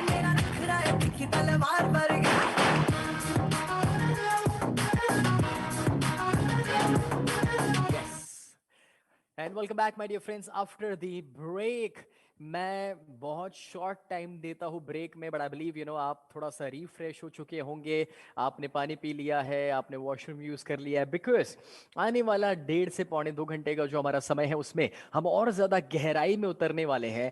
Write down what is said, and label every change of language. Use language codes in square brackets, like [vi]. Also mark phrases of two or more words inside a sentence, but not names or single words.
[pa] ਮੇਰਾ ਨਖਰਾ ਹੈ ਤਿੱਖੀ ਤਲਵਾਰ ਵਰਗਾ। [en] and welcome back my dear friends after the break. [hi] मैं बहुत [en] short time [hi] देता हूँ ब्रेक में, [en] but I believe you know [hi] आप थोड़ा सा रिफ्रेश हो चुके होंगे। आपने पानी पी लिया है, आपने [en] washroom use [hi] कर लिया है, बिकॉज आने वाला 1.5 से पौने 2 घंटे का जो हमारा समय है उसमें हम और ज्यादा गहराई में उतरने वाले हैं।